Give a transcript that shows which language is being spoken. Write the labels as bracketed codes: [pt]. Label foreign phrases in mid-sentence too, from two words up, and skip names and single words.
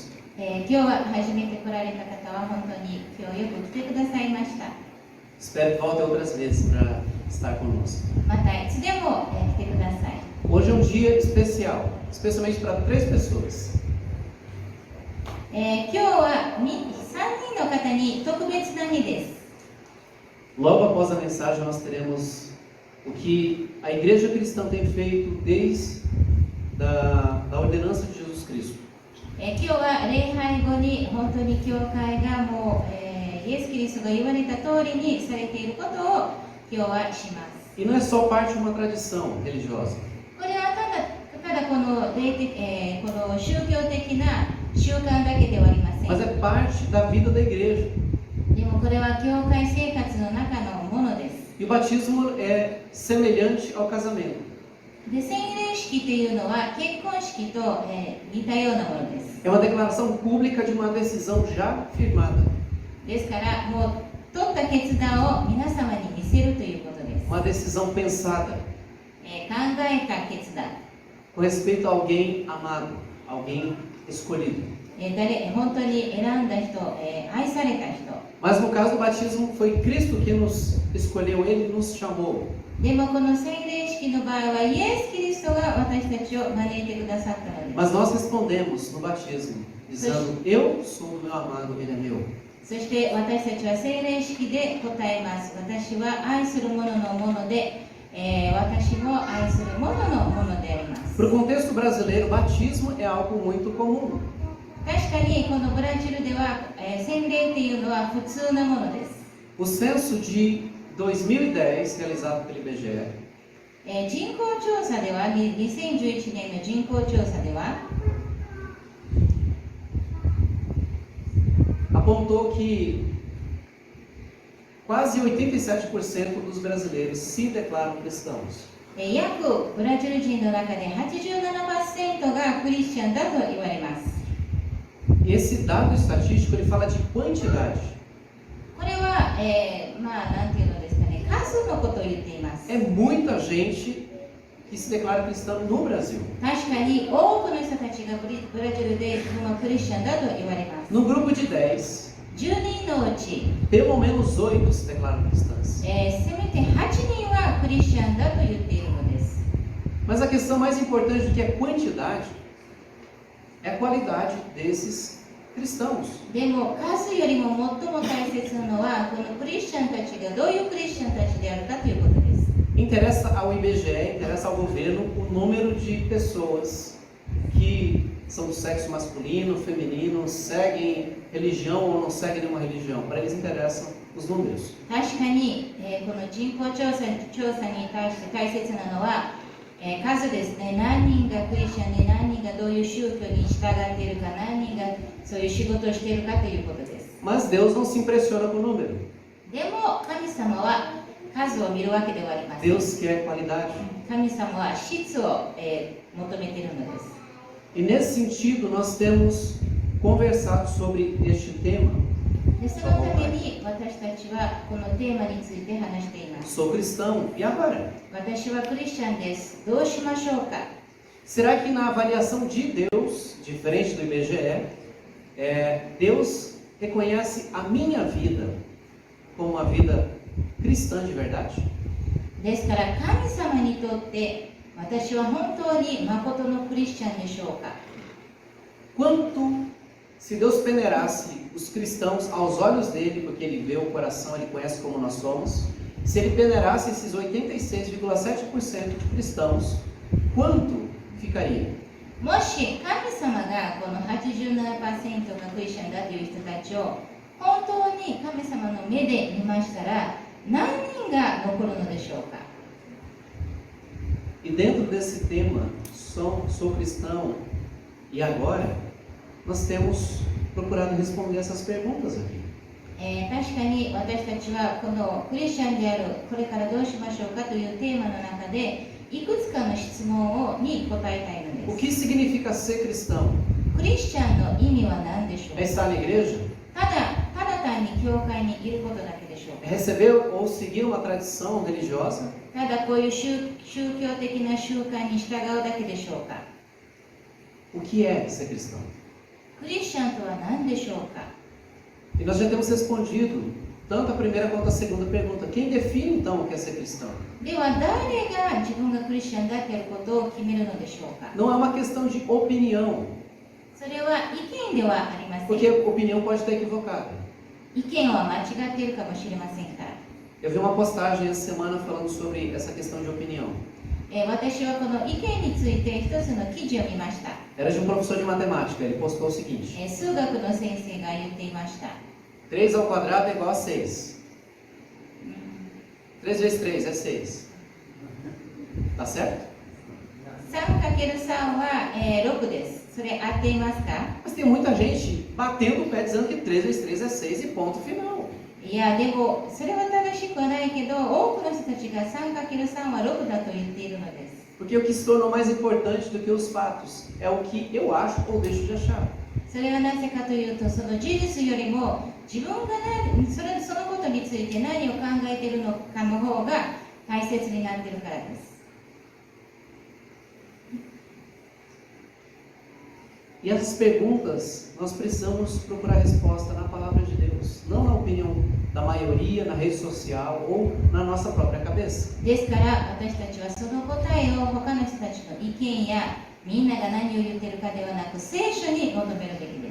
[ja] 今日は初めて来られた方は本当に今日よく来てくださいました。 [pt] Espero que voltem outras vezes para estar conosco. [ja] またいつでも来てください。 [pt] Hoje é um dia especial, especialmente para 3 pessoas. [ja] 今日は3人の方に特別な日です。 [pt] Logo após a mensagem nós teremos o que a Igreja Cristã tem feito desde da ordenança de Jesus Cristo. [ja] 今日は礼拝後に本当に教会がもう、イエス・キリストが言われた通りにされていることを今日はします。 [pt] E não é só parte de uma tradição religiosa. [ja] これはただこの宗教的な習慣だけではありません。 [pt] Mas é parte da vida da igreja. [ja] でもこれは教会生活の中のものです。 [pt] E o batismo é semelhante ao casamento. [ja] で洗礼式というのは結婚式と、似たようなものです。 [pt] É uma declaração pública de uma decisão já firmada. [ja] ですからもう取った決断を皆様に見せるということです。 [pt] Uma decisão pensada [ja] 考えた決断、 [pt] com respeito a alguém amado, alguém escolhido. [ja] 本当に選んだ人、愛された人。 [pt] Mas no caso do batismo foi Cristo que nos escolheu, Ele nos chamou. [ja] でもこの洗礼式の場合はイエス・キリストが私たちを招いてくださったのです。 [pt] Mas nós respondemos no batismo, dizendo: Eu sou o meu amado, Ele é meu. [ja] そして私たちは洗礼式で答えます。私は愛する者のもので、私も愛する者のものであります。 [pt] Para o contexto brasileiro, batismo é algo muito comum. [ja] 確かにこのブラジルでは、洗礼というのは普通なものです。 [pt] O censo de 2010, realizado pelo IBGE, [ja] 人口調査では2011年の人口調査では [pt] apontou que quase 87% dos brasileiros se declaram cristãos. [ja] 約ブラジル人の中で 87% がクリスチャンだと言われます。 [pt] Esse dado estatístico ele fala de quantidade. [ja] これは、なんていうのですかね、数のことを言っています。 [pt] É muita gente que se declara cristão no Brasil. [ja] 確かに多くの人たちがブラジルでクリスチャンだと言われます。 [pt] No grupo de 10, [ja] 10人のうち、 [pt] pelo menos 8 se declaram cristãs. [ja] せめて8人はクリスチャンだと言っているのです。 [pt] Mas a questão mais importante do que a quantidade é a qualidade desses cristãos. [ja] でも数よりも最も大切なのはこのクリスチャンたちがどういうクリスチャンたちであるかということです。 [pt] Interessa ao IBGE, interessa ao governo o número de pessoas que são do sexo masculino, feminino, seguem religião ou não seguem nenhuma religião. Para eles interessa os números. [ja] 確かに、この人口調査に対して大切なのは、数ですね。何人がクリスチャンで何人がどういう宗教に従っているか、何人がそういう仕事をしているかということです。 [pt] Mas Deus não se impressiona com o número. [ja] でも神様は数を見るわけではありません。 [pt] Deus quer qualidade. [ja] 神様は質を、求めているのです。 [pt] E nesse sentido, nós temos conversado sobre este tema. [ja] でそのために私たちはこのテーマについて話しています。 [pt] Sou cristão, e agora? [ja] 私はクリスチャンです。どうしましょうか。 [pt] Será que na avaliação de Deus, diferente do IBGE, Deus reconhece a minha vida como uma vida cristã de verdade? [ja] ですから神様にとって私は本当に誠のクリスチャンでしょうか。 [pt] Quanto se Deus peneirasse os cristãos aos olhos dele, porque ele vê o coração, ele conhece como nós somos, se ele peneirasse esses 86,7% de cristãos, quanto ficaria? [ja] もし神様がこの 87% がクリスチャンだという人たちを本当に神様の目で見ましたら何人が残るのでしょうか。 [pt] E dentro desse tema, sou cristão, e agora, nós temos procurado responder essas perguntas aqui. [ja] 確かに私たちはこのクリスチャンであるこれからどうしましょうかというテーマの中でいくつかの質問に答えたいの [pt] O [ja] です。 [pt] que significa ser cristão? [ja] クリスチャンの意味は何でしょう [pt] É [ja] か。 [pt] estar na igreja? [ja] ただ単に教会にいることだけでしょう [pt] É [ja] か。 [pt] receber ou seguir uma tradição religiosa? [ja] ただこういう宗教的な習慣に従うだけでしょうか。 [pt] O que é ser cristão? [ja] クリスチャンとは何でしょうか。 [pt] E nós já temos respondido tanto a primeira quanto a segunda pergunta. Quem define então o que é ser cristão? [ja] では誰が自分がクリスチャンだということを決めるのでしょうか。 [pt] Não é uma questão de opinião, [ja] それは意見ではありません。 [pt] porque opinião pode estar equivocada. [ja] 意見は間違っているかもしれませんから。 [pt] Eu vi uma postagem essa semana falando sobre essa questão de opinião. [ja] 私はこの意見について一つの記事を見ました。 [pt] Era de um professor de matemática. Ele postou o seguinte: [ja] 数学の先生が言っていました。 [pt] 3 ao quadrado é igual a 6. 3 vezes 3 é 6. Tá certo? [ja] 3×3 は、6です。それ合っていますか？ [pt] Mas tem muita gente batendo o pé dizendo que 3 vezes 3 é 6 e ponto final. [ja] いや、でもそれは正しくはないけど、多くの人たちが 3×3 は6だと言っているのです。 [pt] Porque o que se tornou mais importante do que os fatos é o que eu acho ou deixo de achar. [ja] それはなぜかというと、その事実よりも自分がそのことについて何を考えているのかの方が大切になっているからです。 [pt] E essas perguntas nós precisamos procurar resposta na palavra de Deus, não na opinião da maioria, na rede social ou na nossa própria cabeça. [ja] ですから私たちはその答えを他の人たちの意見やみんなが何を言っているかではなく聖書に求めるべきです。